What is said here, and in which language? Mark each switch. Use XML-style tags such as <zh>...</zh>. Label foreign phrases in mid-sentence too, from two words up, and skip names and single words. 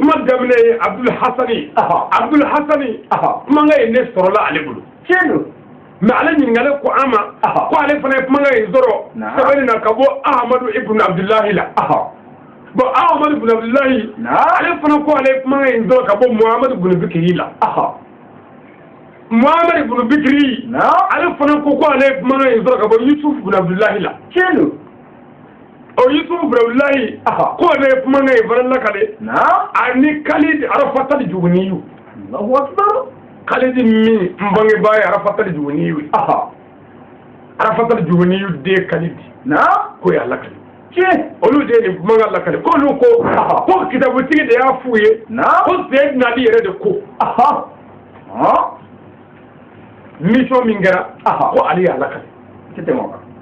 <bm>kuma daminɛ ye Abdul Hasani aha Abdul Hasani aha kumakan ye ne sɔrɔla ale bolo chino mais ale ɲininkali ko an ma aha ko ale fana ye kumakan in sɔrɔ na sɛbɛnni na ka bɔ Ahamadu ibn Abdullahi la aha bon Ahamadu ibn Abdullahi na ale fana ko ale ye kumakan in sɔrɔ ka bɔ Muhammadu ibn Bikri la aha Muhammadu ibn Bikri na ale fana ko ale ye kumakan in sɔrɔ ka bɔ Yusuf ibn Abdullahi la chino o Yusuf ibn Abdullahi aha ko ale ye kumakan in fana lakale na ani Khalid Arafat al-Juhani</bm> <ar>Allahu akbar</ar> <bm>Khalid min n bangebaa ye Arafat al-Juhani aha Arafat al-Juhani de Khalid na ko y'a lakale chino olu de ye nin kumakan lakale ko olu ko ko kitabutigi de y'a f'u ye na ko Sayyidina Ali yɛrɛ de ko aha ha mission min kɛra aha ko Ali y'a lakale tete moka</bm>